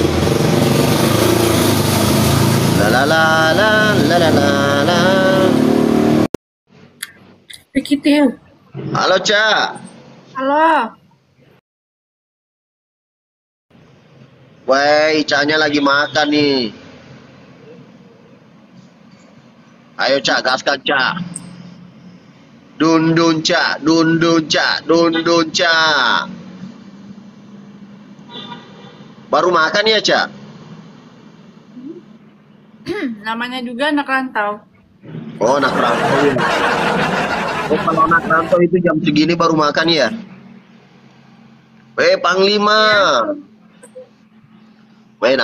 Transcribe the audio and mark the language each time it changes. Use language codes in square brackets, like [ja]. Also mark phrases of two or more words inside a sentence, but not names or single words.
[id] La la la la la la la la. Begitu. Halo Ca. Halo. Woi, Canya lagi makan nih. Ayo Ca, gaskan Ca. Dun dun Ca, dun dun Ca, dun dun Ca. Baru makan ya Ca? Namanya juga anak rantau. Oh, anak rantau ya. Oh, kalau anak rantau itu jam segini baru makan ya? Panglima. Nak